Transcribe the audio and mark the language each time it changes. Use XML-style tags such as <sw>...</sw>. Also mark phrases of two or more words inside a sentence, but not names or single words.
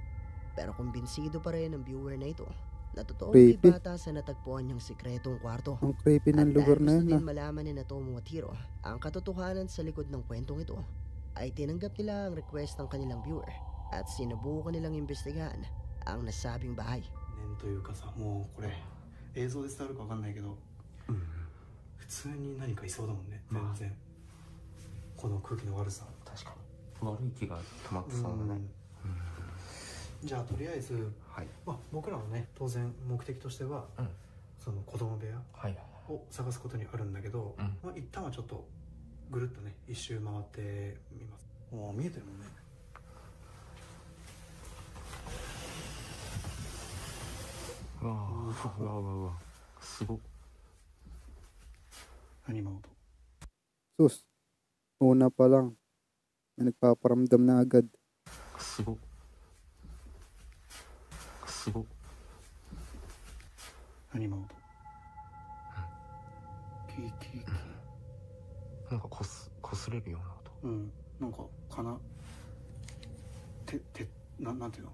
<tl>Pero kumbinsido pa rin ang viewer na ito na totoong may Creepy. bata sa natagpuan niyang sikretong kwarto. Ang creepy At ng lugar dahil na gusto yun din malaman ni Tomo at Hiro ang katotohanan sa likod ng kwentong ito, ay tinanggap nila ang request ng kanilang viewer at sinubukan nilang imbestigahan ang nasabing bahay.</tl> <ja>念というかさ、もうこれ映像で伝わるかわかんないけど、普通に何かいそうだもんね、全然。この空気の悪さ。確かに悪い気が溜まってそうだね。じゃあとりあえず、はい。まあ、僕らのね当然目的としては、その子供部屋はいはいを探すことにあるんだけど、まあ、一旦はちょっとぐるっとね一周回ってみます。おー、見えてるもんね。うわーうわうわうわすごっ。何今音。</ja> <tl>Sus. Una pa lang. May nagpaparamdam na agad.</tl> <ja>すごっ。すごっ。何今音。キーキーキなんかこすれるような音。ー。うん。なんかかな。なんていうの。</ja>